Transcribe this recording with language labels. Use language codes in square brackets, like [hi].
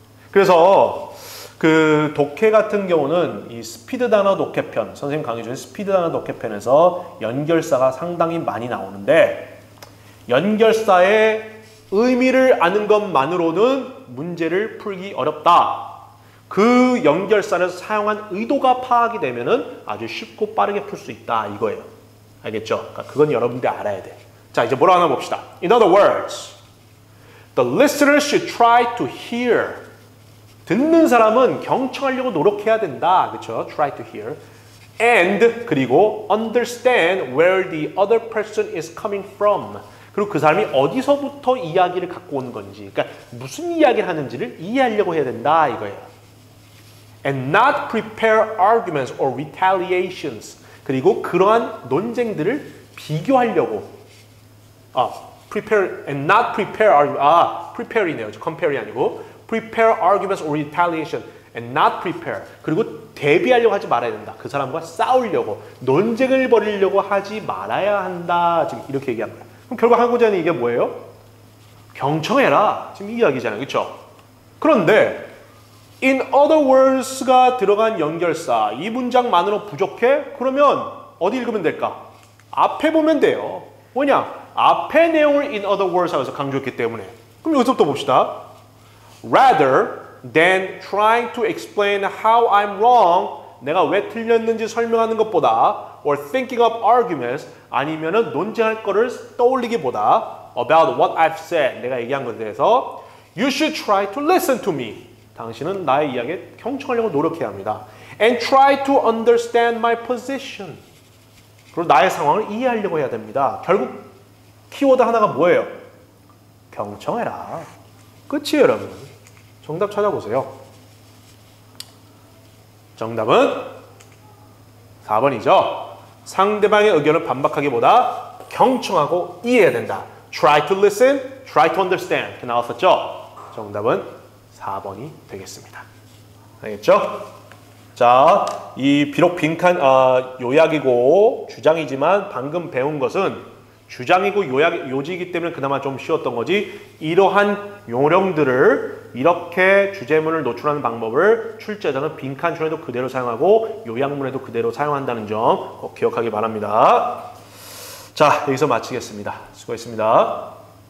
[ko] 그래서 그 독해 같은 경우는 이 스피드 단어 독해편, 선생님 강의 중에 스피드 단어 독해편에서 연결사가 상당히 많이 나오는데, 연결사의 의미를 아는 것만으로는 문제를 풀기 어렵다. 그 연결사를 사용한 의도가 파악이 되면은 아주 쉽고 빠르게 풀 수 있다 이거예요. 알겠죠? 그러니까 그건 여러분들이 알아야 돼. 자, 이제 뭐라 하나 봅시다. [en] In other words, the listener should try to hear. [ko] 듣는 사람은 경청하려고 노력해야 된다. 그렇죠? [en] Try to hear. And [ko] 그리고 [en] understand where the other person is coming from. [ko] 그리고 그 사람이 어디서부터 이야기를 갖고 오는 건지, 그러니까 무슨 이야기를 하는지를 이해하려고 해야 된다 이거예요. [en] And not prepare arguments or retaliations. [ko] 그리고 그러한 논쟁들을 비교하려고. [en] prepare and not prepare arguments. prepare이네요. compare이 [ko] 아니고 [en] prepare arguments or retaliation and not prepare. [ko] 그리고 대비하려고 하지 말아야 된다. 그 사람과 싸우려고, 논쟁을 벌이려고 하지 말아야 한다. 지금 이렇게 얘기한 거야. 그럼 결국 하고자 하는 이게 뭐예요? 경청해라. 지금 이 이야기잖아요. 그렇죠? 그런데 in other words가 들어간 연결사 이 문장만으로 부족해? 그러면 어디 읽으면 될까? 앞에 보면 돼요. 뭐냐? 앞에 내용을 in other words 하면서 강조했기 때문에. 그럼 여기서부터 봅시다. [en] Rather than trying to explain how I'm wrong, [ko] 내가 왜 틀렸는지 설명하는 것보다 [en] or thinking up arguments, [ko] 아니면은 논쟁할 거를 떠올리기보다 [en] about what I've said, [ko] 내가 얘기한 것에 대해서 [en] you should try to listen to me. [ko] 당신은 나의 이야기에 경청하려고 노력해야 합니다. [en] And try to understand my position. [ko] 그리고 나의 상황을 이해하려고 해야 됩니다. 결국 키워드 하나가 뭐예요? 경청해라. 끝이에요, 여러분. 정답 찾아보세요. 정답은 4번이죠. 상대방의 의견을 반박하기보다 경청하고 이해해야 된다. [en] Try to listen, try to understand. [ko] 이렇게 나왔었죠? 정답은 4번이 되겠습니다. 알겠죠? 자, 이 비록 빈칸 요약이고 주장이지만 방금 배운 것은 주장이고 요지이기 때문에 그나마 좀 쉬웠던 거지, 이러한 요령들을 이렇게 주제문을 노출하는 방법을 출제자는 빈칸줄에도 그대로 사용하고 요약문에도 그대로 사용한다는 점 꼭 기억하기 바랍니다. 자, 여기서 마치겠습니다. 수고했습니다.